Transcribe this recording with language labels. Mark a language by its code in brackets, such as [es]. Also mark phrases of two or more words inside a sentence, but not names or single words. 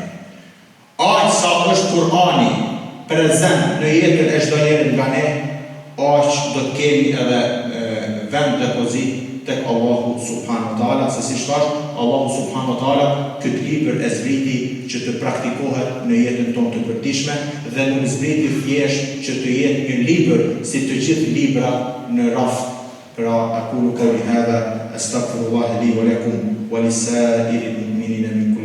[sq] Aq sa është Kur'ani prezent në jetën e çdo njeri nga ne, aq do të kemi edhe vend depozit tek Allahu [ar] سبحانه وتعالى, [sq] se si thash, Allahu [ar] سبحانه وتعالى [sq] këtë libër e zbriti që të praktikohet në jetën tonë të përditshme dhe nuk zbriti thjesht që të jetë një libër si të gjithë libra në raft. [ar] Pra أقول قولي هذا أستغفر الله لي ولكم ولسائر المؤمنين